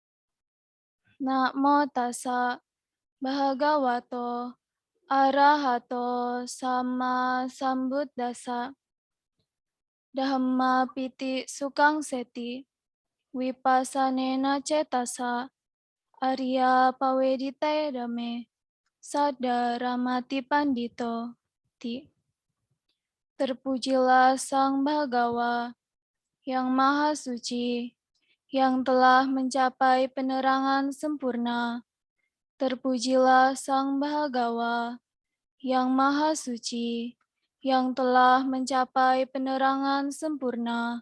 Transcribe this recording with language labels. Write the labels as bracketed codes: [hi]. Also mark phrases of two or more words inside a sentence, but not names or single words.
[pi] Namo tassa bhagavato arahato sama sambuddhassa. Dhamma piti sukang seti wipassanena cetasa arya pawedite dame sada ramati pandito ti. [id] Terpujilah Sang Bhagawa yang Maha Suci, yang telah mencapai penerangan sempurna. Terpujilah Sang Bhagawa yang Maha Suci, yang telah mencapai penerangan sempurna.